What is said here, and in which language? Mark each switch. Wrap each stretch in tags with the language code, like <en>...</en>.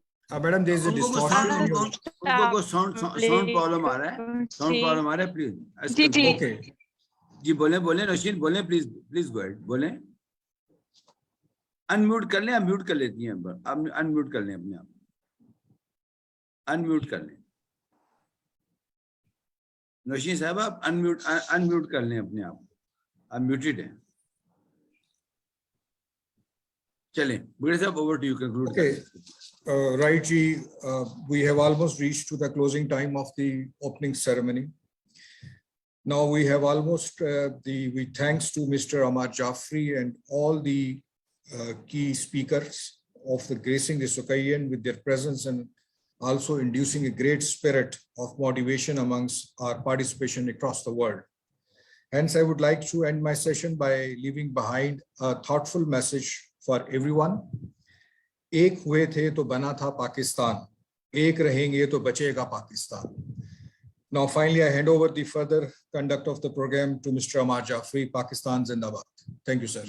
<en>Madam, there is a distortion in your.</en> <hi>उनको sound problem आ रहा है. साउंड प्रॉब्लम आ रहा है, प्लीज.</hi> <en>Okay.</en> <hi>जी बोले नौशीन बोले,</hi> <en>please go ahead,</en> <hi>बोले. अनम्यूट कर लें, आप म्यूट कर लेती हैं. आप अनम्यूट कर लें अपने आप, अनम्यूट कर लें. नौशीन साहब, आप अनम्यूट कर लें अपने आप, आप म्यूटेड हैं.</hi> <en>चलें बगड़े साहब, over to you, conclude. Okay. Right, Ji, we have almost reached to the closing time of the opening ceremony. Now we have almost we thanks to Mr. Amar Jafri and all the key speakers of the gracing this occasion with their presence and also inducing a great spirit of motivation amongst our participation across the world. Hence, I would like to end my session by leaving behind a thoughtful message for everyone.</en> <hi>एक हुए थे तो बना था पाकिस्तान, एक रहेंगे तो बचेगा Pakistan.</hi> <en>Now finally I hand over the further conduct of the program to Mr. Amar Jafri. Pakistan Zindabad. Thank you, sir.</en>